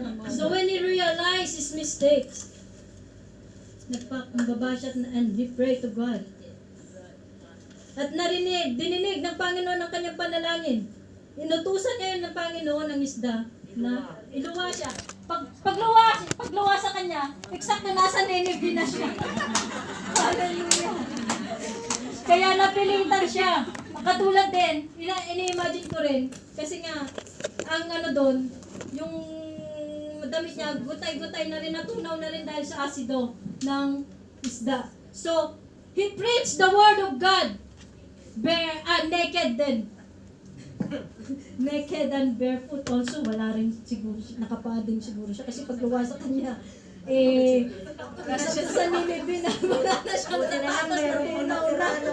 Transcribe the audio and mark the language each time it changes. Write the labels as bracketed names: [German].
[English] So when he realized his mistakes, [Filipino] nagpakumbaba siya [English] and he prayed to God. [Filipino] At dininig ng Panginoon ang kanyang panalangin. Inutusan niya yun ng Panginoon ang isda na iluwa siya. Pagluwa sa kanya, exact na nasa Nineveh na siya. Hallelujah. Kaya napilitan siya. Katulad din, ini-imagine ko rin, kasi nga, ang doon, yung damit niya, gutay-gutay na rin, natunaw na rin dahil sa asido ng isda. [English] So, he preached the word of God, naked din. Naked and barefoot also, [Filipino] wala rin siguro, nakapaa din siguro siya, kasi pagluwa sa kanya, kasi siya sa Nineveh na, wala na siyang tatas na tunaw na.